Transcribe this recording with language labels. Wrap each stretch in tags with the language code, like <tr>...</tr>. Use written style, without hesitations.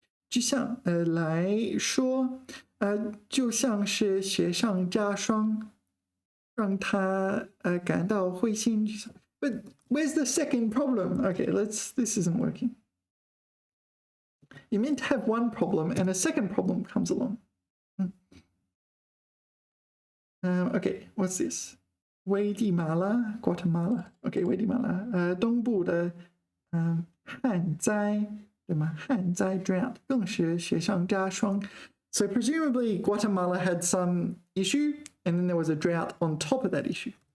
<zh>志向来说，就像是雪上加霜，让他感到灰心沮丧。</zh> <en>But where's the second problem? Okay, this isn't working. You meant to have one problem and a second problem comes along. Okay, what's this?</en> <zh>危地马拉 Guatemala. Okay, 危地马拉东部的旱灾。对吗？旱灾 drought 更是雪上加霜。</zh> <en>So presumably Guatemala had some issue, and then there was a drought on top of that issue.</en>